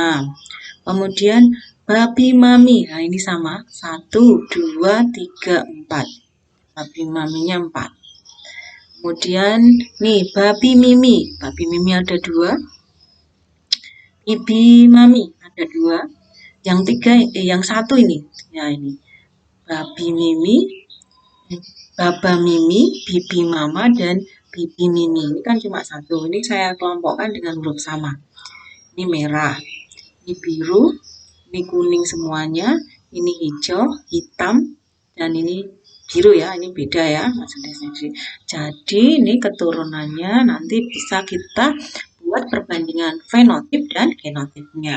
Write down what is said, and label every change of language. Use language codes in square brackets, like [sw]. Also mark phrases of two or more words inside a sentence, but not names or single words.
[id] Kemudian babi mami, nah ini sama, 1, 2, 3, 4. Babi maminya 4. Kemudian nih babi mimi ada 2. Bibi mami ada 2. Yang 3, yang 1 ini, ya ini babi mimi, baba mimi, bibi mama dan bibi mimi. Ini kan cuma 1. Ini saya kelompokkan dengan huruf sama. Ini merah, ini biru, ini kuning semuanya, ini hijau, hitam, dan ini biru ya, ini beda ya. Jadi ini keturunannya nanti bisa kita buat perbandingan fenotip dan genotipnya.